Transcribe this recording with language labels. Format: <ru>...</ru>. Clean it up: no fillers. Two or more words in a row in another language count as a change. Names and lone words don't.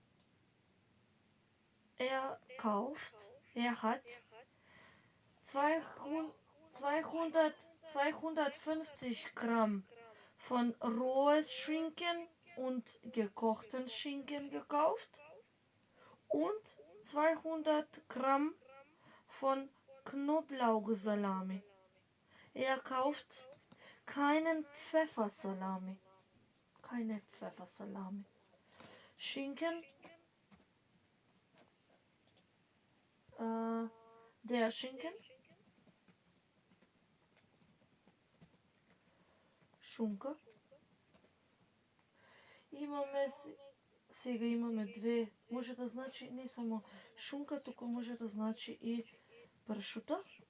<de>Er kauft, er hat 250 Gramm von rohes Schinken und gekochten Schinken gekauft und 200 Gramm von Knoblauchsalami. Er kauft keinen Pfeffersalami. Keine Pfeffersalami. Schinken. Der Schinken.</de> <mk>Шунка. Сега имаме две, може да значи не само шунка, туку може да значи и пршута.</mk>